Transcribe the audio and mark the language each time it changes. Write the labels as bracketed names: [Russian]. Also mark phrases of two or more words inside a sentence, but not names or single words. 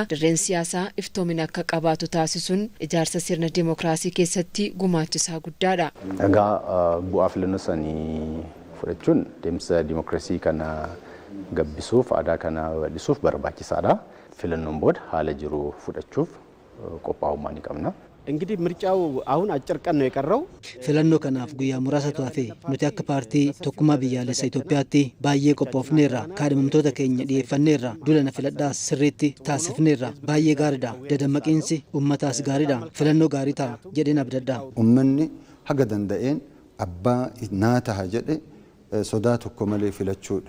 [Oromo] Dirreen siyaasaa iftoomina akka qabaatu taasisuun ijaarsa sirna diimokiraasii keessatti gumaachisaa guddaadha. Egaa bu'aa filannoo sanii fudhachuun deemsa diimokiraasii kana gabbisuuf aadaa kana babal'isuuf barbaachisaadha. Filannoon booda haala jiru fudhachuuf qophaa'ummaa ni qabna. [Amharic] እንግዲህ ምርጫው አሁን አጭር ቀን ነው የቀረው [Oromo] filannoo kanaaf guyyaa muraasatu hafe nuti akka paartii tokkummaa biyyaalessa Itoophiyaatti baay'ee qophoofneerra kaadhimamtoota keenya dhiyeeffanneerra duula filadhaa sirriitti taasifneerra baay'ee gaariidha dadammaqiinsi ummataas gaariidha filannoo gaarii ta'a jedheen abdadha. Uummanni haga danda'een abbaa naa ta'a jedhe sodaa tokko malee filachuudha.